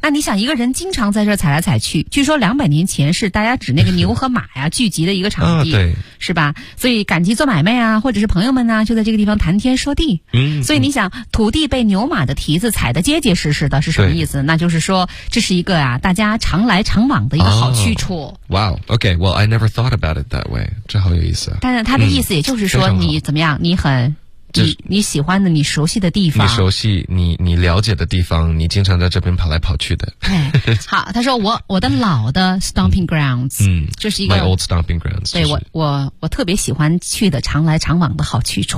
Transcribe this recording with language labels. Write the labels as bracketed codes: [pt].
[zh] 那你想一个人经常在这踩来踩去据说200年前是大家指那个牛和马呀聚集的一个场地、啊、对是吧所以赶集做买卖啊或者是朋友们呢、啊、就在这个地方谈天说地嗯所以你想土地被牛马的蹄子踩得结结实实的是什么意思那就是说这是一个啊大家常来常往的一个好去处。 [en] Oh, wow, okay, well, I never thought about it that way. [zh] 这好有意思啊。但是他的意思也就是说、嗯、你怎么样你很你喜欢的，你熟悉的地方，你熟悉你了解的地方，你经常在这边跑来跑去的。哎，好，他说我的老的 [en] stomping grounds， [zh] 就是一个 [en] my old stomping grounds， [zh] 对，我特别喜欢去的常来常往的好去处，